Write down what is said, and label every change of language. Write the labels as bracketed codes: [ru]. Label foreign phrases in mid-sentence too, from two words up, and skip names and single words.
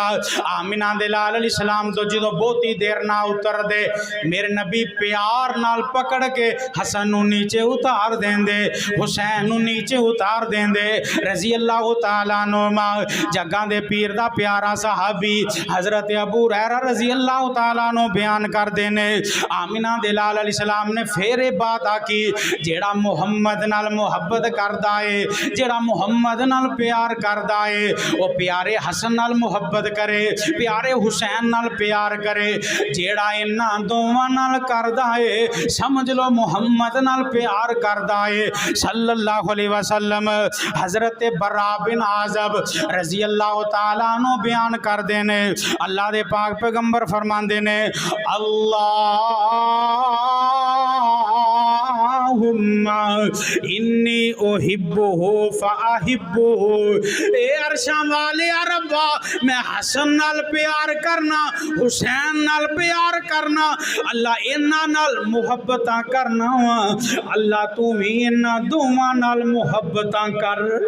[pa] ਆਮਿਨਾ ਦੇ ਲਾਲ ਅਲੈਹਿੱਸਲਾਮ ਤੋ ਜੋ ਬਹੁਤੀ ਦੇਰ ਨਾ ਉਤਰਦੇ ਮੇਰੇ ਨਬੀ ਪਿਆਰ ਨਾਲ ਪਕੜ ਕੇ ਹਸਨ ਨੂੰ ਨੀਚੇ ਉਤਾਰ ਦੇਂਦੇ ਹੁਸੈਨ ਨੂੰ ਨੀਚੇ ਉਤਾਰ ਦੇਂਦੇ [ar] رضي الله تعالى عنهما. [pa] ਜੱਗਾਂ ਦੇ ਪੀਰ ਦਾ ਪਿਆਰਾ ਸਹਾਬੀ ਹਜ਼ਰਤ ਅਬੂ ਹੁਰੈਰਾ [ar] رضي الله تعالى عنه [pa] ਬਯਾਨ ਕਰ ਕਰਤੇ ਨੇ। ਆਮਿਨਾ ਦੇ ਲਾਲ ਅਲੈਹਿੱਸਲਾਮ ਨੇ ਫਿਰ ਏ ਬਾਤ ਆਖੀ ਜਿਹੜਾ ਮੁਹੰਮਦ ਨਾਲ ਮੁਹੱਬਤ ਕਰਦਾ ਹੈ ਜਿਹੜਾ ਮੁਹੰਮਦ ਨਾਲ ਪਿਆਰ ਕਰਦਾ ਹੈ ਵੋ ਪਿਆਰੇ ਹਸਨ ਨਾਲ ਮੁਹੱਬਤ ਕਰੇ ਪਿਆਰੇ ਹੁਸੈਨ ਨਾਲ ਪਿਆਰ ਕਰੇ। ਜਿਹੜਾ ਇਨ੍ਹਾਂ ਦੋਵਾਂ ਨਾਲ ਕਰਦਾ ਹੈ ਸਮਝ ਲੋ ਮੁਹੰਮਦ ਨਾਲ ਪਿਆਰ ਕਰਦਾ ਹੈ [ar] صلى الله عليه وسلم. [pa] ਹਜ਼ਰਤ ਬੱਰਾ ਬਿਨ ਆਜ਼ਬ [ar] رضي الله تعالى عنه [pa] ਬਯਾਨ ਕਰਦੇ ਨੇ ਅੱਲਾਹ ਦੇ ਪਾਕ ਪੈਗ਼ੰਬਰ ਫ਼ਰਮਾਂਦੇ ਨੇ, [ar] اللهم إني أحبه فأحبه. [pa] ਏ ਅਰਸ਼ਾਂ ਵਾਲੇ ਰੱਬਾ ਮੈਂ ਹਸਨ ਨਾਲ ਪਿਆਰ ਕਰਨਾ ਹੁਸੈਨ ਨਾਲ ਪਿਆਰ ਕਰਨਾ ਅੱਲਾਹ ਇਨ੍ਹਾਂ ਨਾਲ ਮੁਹੱਬਤਾਂ ਕਰਨਾ ਵਾ ਅੱਲਾਹ ਤੂੰ ਭੀ ਇਨ੍ਹਾਂ ਦੋਵਾਂ ਨਾਲ ਮੁਹੱਬਤਾਂ ਕਰ।